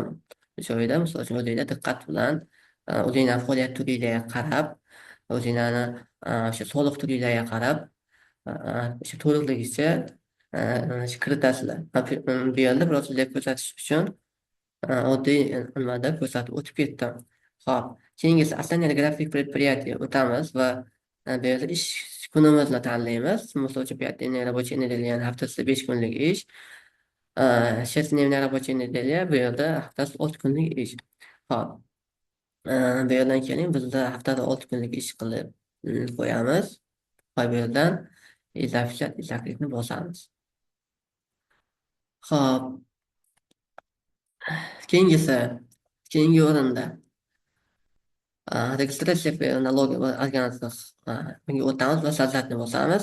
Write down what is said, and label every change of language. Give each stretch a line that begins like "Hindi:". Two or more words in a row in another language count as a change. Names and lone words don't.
Uzbek: O'sha joyda, misol uchun, o'zinglar diqqat bilan o'zinglar faoliyat turinglarga qarab, o'zinglarni o'sha soliq turinglarga qarab, o'sha to'liqligicha kiritasizlar. Bu yerda biroz sizlarga ko'rsatish uchun oddiy nimada ko'rsatib o'tib ketdim. Xo'p, keyingisi
Russian: основные график предприятия
Uzbek: o'tamiz va bu yerda ish kunimizni tanlaymiz. Misol uchun
Russian: 5 дневная рабочая неделя,
Uzbek: ya'ni haftasida 5 kunlik ish.
Russian: 6-дневная рабочая неделя,
Uzbek: bu yerda haftasida 6 kunlik ish. Xo'p, bu yerdan keyin bizda haftada 6 kunlik ish qilib qo'yamiz va bu yerdan zakritni bosamiz. Xo'p, keyingi o'rinda registratsiya налоговый agentlik bunga o'tamiz va so'zlarni bosamiz.